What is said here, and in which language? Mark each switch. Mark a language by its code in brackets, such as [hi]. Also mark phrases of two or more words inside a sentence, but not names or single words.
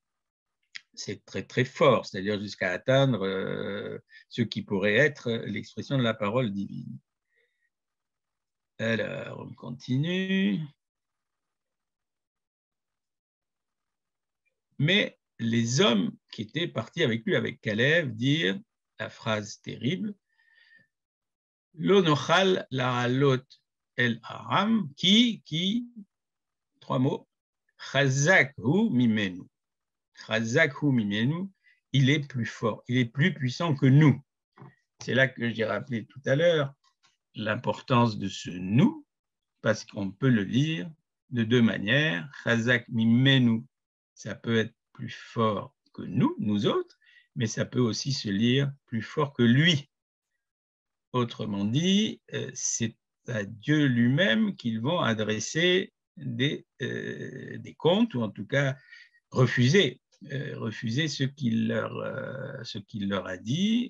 [fr] C'est très fort, c'est-à-dire jusqu'à atteindre ce qui pourrait être l'expression de la parole divine. Alors, on continue. Mais les hommes qui étaient partis avec lui, avec Caleb, dirent la phrase terrible, [he] לא נוכל לעלות אל ארם, [fr] qui, 3 mots, [he] חזק הוא ממנו. חזק הוא ממנו, [fr] il est plus fort, il est plus puissant que nous. C'est là que j'ai rappelé tout à l'heure l'importance de ce nous, parce qu'on peut le lire de deux manières. [he] חזק ממנו, [fr] ça peut être plus fort que nous, nous autres, mais ça peut aussi se lire plus fort que lui. Autrement dit, c'est à Dieu lui-même qu'ils vont adresser des comptes, ou en tout cas refuser ce qu'il leur a dit.